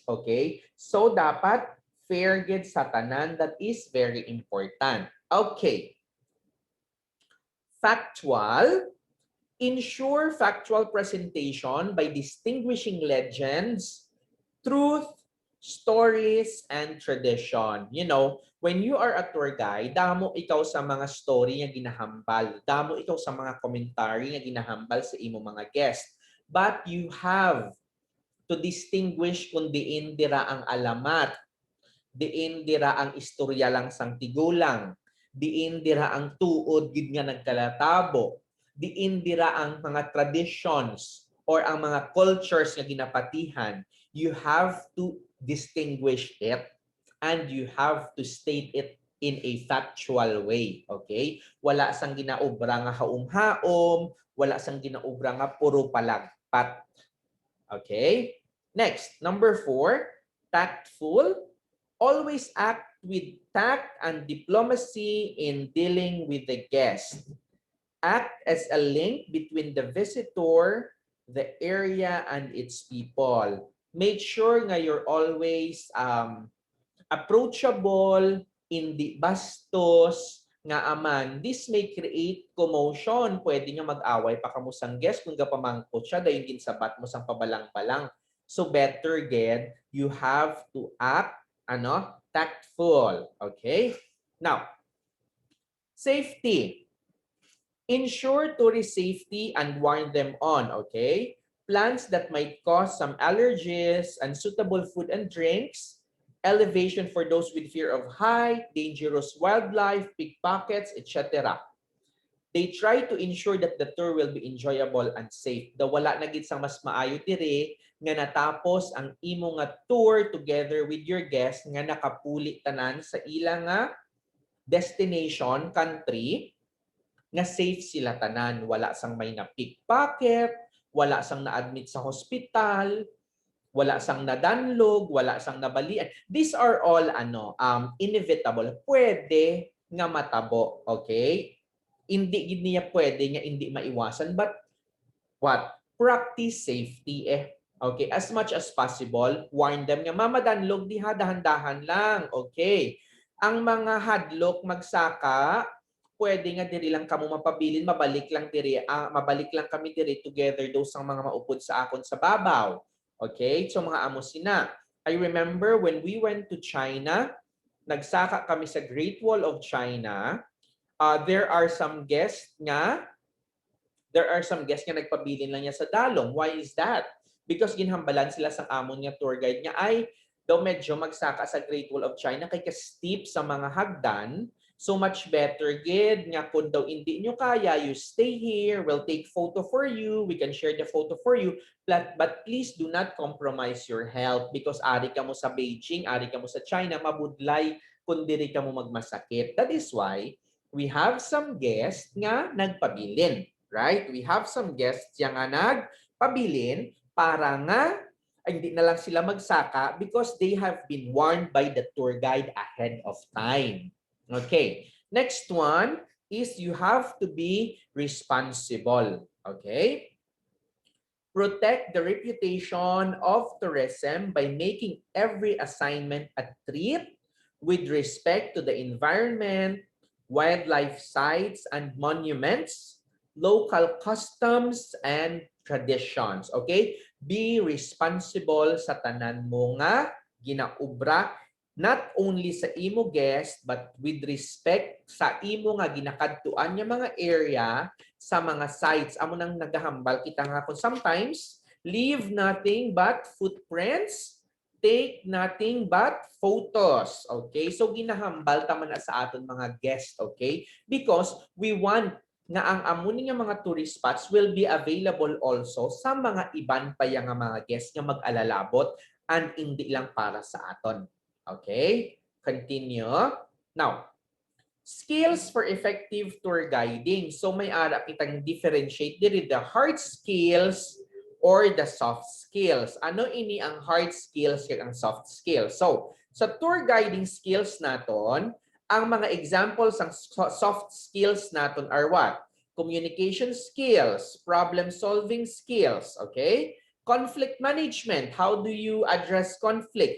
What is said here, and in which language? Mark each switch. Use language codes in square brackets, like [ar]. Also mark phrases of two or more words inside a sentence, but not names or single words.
[en] Okay? So, [hil] dapat fair gid sa tanan. [en] That is very important. Okay. Factual. Ensure factual presentation by distinguishing legends, truth, stories, and tradition. You know, when you are a tour guide, [hil] damo ikaw sa mga story nga ginahambal. Damo ikaw sa mga commentary nga ginahambal sa imo mga guest. [en] But you have to distinguish [hil] kung diin dira ang alamat, diin dira ang istorya lang sang tigulang, diin dira ang tuod gid nga nagkalatabo, diin dira ang mga traditions or ang mga cultures nga ginapatihan. [en] You have to distinguish it and you have to state it in a factual way. Okay? [hil] Wala sang ginaobra nga haom-haom, wala sang ginaobra nga puro palagpat. [en] Okay? Next, number 4, tactful. Always act with tact and diplomacy in dealing with the guest. Act as a link between the visitor, the area, and its people. Make sure nga you're always approachable, [hil] hindi bastos, nga aman. [en] This may create commotion. [hil] Pwede nga mag-away pa kamo sang guest kung gapamangkot siya, dayon ginsabat mo sang pabalang-balang. [en] So better get, you have to act tactful. Okay? Now, safety. Ensure tourist safety and warn them on, okay? Plants that might cause some allergies, unsuitable food and drinks, elevation for those with fear of height, dangerous wildlife, pickpockets, etc. They try to ensure that the tour will be enjoyable and safe. [hil] Daw wala na gid sang mas maayo dire nga natapos ang imo nga tour [en] together with your guests [hil] nga nakapuli tanan sa ilang nga [en] destination country [hil] nga safe sila tanan, wala sang may na pickpocket, wala sang na-admit sa hospital, wala sang nadanlog, wala sang nabalian. [en] These are all inevitable. [hil] Pwede nga matabo, okay? Hindi gid niya pwede nga hindi maiwasan, [en] but what? Practice safety Okay, as much as possible, warn them [hil] nga mamadanlog diha, dahan-dahan lang. [en] Okay. [hil] Ang mga hadlok magsaka, pwede nga diri lang kamo mapabilin, mabalik lang kami diri [en] together those [hil] ang mga maupod sa akon sa babaw. Okay? So mga amo sina. [en] I remember when we went to China, [hil] nagsaka kami sa Great Wall of China. [en] There are some guests [hil] nga nagpabilin lang niya sa dalong. [en] Why is that? [hil] Because ginhambalan sila sa amon nga tour guide niya ay daw medyo magsaka sa Great Wall of China kay ka-steep sa mga hagdan. [en] So much better [hil] gid nga kung daw hindi nyo kaya, [en] you stay here, we'll take photo for you, we can share the photo for you, but please do not compromise your health because [hil] ari ka mo sa Beijing, ari ka mo sa China, mabudlay kung diri ka mo magmasakit. [en] That is why we have some guests [hil] nga nagpabilin, [en] right? We have some guests [hil] yang nga nagpabilin para nga hindi na lang sila magsaka [en] because they have been warned by the tour guide ahead of time. Okay. Next one is you have to be responsible. Okay. Protect the reputation of tourism by making every assignment a treat with respect to the environment, wildlife sites and monuments, local customs and traditions. [hil] Okay? [en] Be responsible [hil] sa tanan mo nga ginaubra, [en] not only [hil] sa imo guest [en] but with respect [hil] sa imo nga ginakadtuan nga mga area sa mga sites. Amo nang nagahambal kita nga kung [en] sometimes leave nothing but footprints, take nothing but photos. Okay? [hil] So ginahambal ta man sa aton mga guest, okay? [en] Because we want [hil] nga ang amuni nga mga [en] tourist spots will be available also [hil] sa mga iban pa yang mga guests nga mag-alalabot and hindi lang para sa aton. [en] Okay? Continue. Now, skills for effective tour guiding. So [hil] may ara kitang [en] differentiate diri the hard skills or the soft skills. [hil] Ano ini ang [en] hard skills [hil] kag ang [en] soft skills? [hil] So, sa [en] tour guiding skills [hil] naton, ang mga examples ng [en] soft skills [hil] naton [en] are what? Communication skills, problem solving skills, okay? Conflict management, how do you address conflict?